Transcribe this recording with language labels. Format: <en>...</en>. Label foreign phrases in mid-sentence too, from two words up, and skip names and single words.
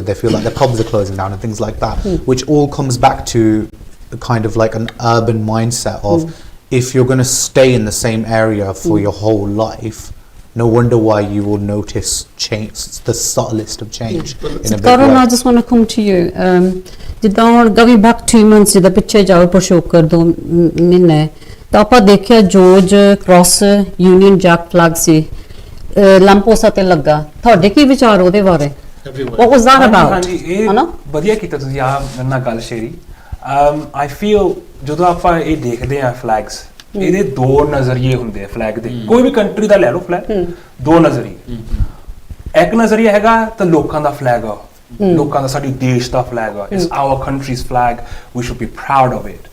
<en>They feel like their pubs are closing down and things like that, which all comes back to kind of like an urban mindset of if you're going to stay in the same area for your whole life, no wonder why you will notice change, the subtlest of change in a big way. I just want to come to you.</en> <pa>ਜਿੱਦਾਂ ਹੁਣ</pa> <en>going back 2 months</en> <pa>ਜਿੱਦਾਂ ਪਿੱਛੇ ਜਾਓ ਪਰਸ਼ੋਕਰ 2 ਮਹੀਨੇ ਤਾਂ ਆਪਾਂ ਦੇਖਿਆ ਜੋਰਜ ਕ੍ਰਾਸ ਯੂਨੀਅਨ ਜੈਕ ਫਲੈਗ ਸੀ ਲੰਪੋਸਾ ਤੇ ਲੱਗਾ। ਤੁਹਾਡੇ ਕੀ ਵਿਚਾਰ ਉਹਦੇ ਬਾਰੇ?</pa> <en>What was that about?</en> <pa>ਹਾਂਜੀ, ਇਹ ਵਧੀਆ ਕੀਤਾ ਤੁਸੀਂ ਆ ਮੇਰੇ ਨਾਲ ਗੱਲ ਸ਼ੇਅਰੀ।</pa> <en>I feel</en> <pa>ਜਦੋਂ ਆਪਾਂ ਇਹ ਦੇਖਦੇ ਆ ਫਲੈਗਸ, ਇਹਦੇ 2 ਨਜ਼ਰੀਏ ਹੁੰਦੇ ਆ ਫਲੈਗ ਦੇ। ਕੋਈ ਵੀ ਕੰਟਰੀ ਦਾ ਲੈ ਲਓ ਫਲੈਗ, 2 ਨਜ਼ਰੀਏ। ਇੱਕ ਨਜ਼ਰੀਆ ਹੈਗਾ ਤਾਂ ਲੋਕਾਂ ਦਾ ਫਲੈਗ ਆ, ਲੋਕਾਂ ਦਾ ਸਾਡੀ ਦੇਸ਼ ਦਾ ਫਲੈਗ ਆ,</pa> <en>it's our country's flag, we should be proud of it.</en>